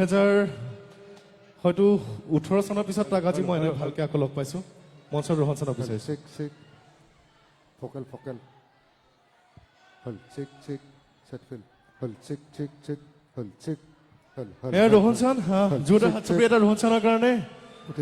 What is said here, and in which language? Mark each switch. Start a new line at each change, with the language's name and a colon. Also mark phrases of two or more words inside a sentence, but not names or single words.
Assamese: 2018 চনৰ পিছত তাক আজি মই এনে ভালকৈ আকৌ লগ পাইছোঁ মঞ্চত ৰোহন চানক বিচাৰিছোঁ Focal, focal. Hul, chick, chick, set fill. Hul, chick, chick, chick. Hul, chick. Hul, hul. এয়া ৰোহন চান জোৰদাৰ হাত চাপৰি এটা ৰোহন চানৰ কাৰণে উঠিব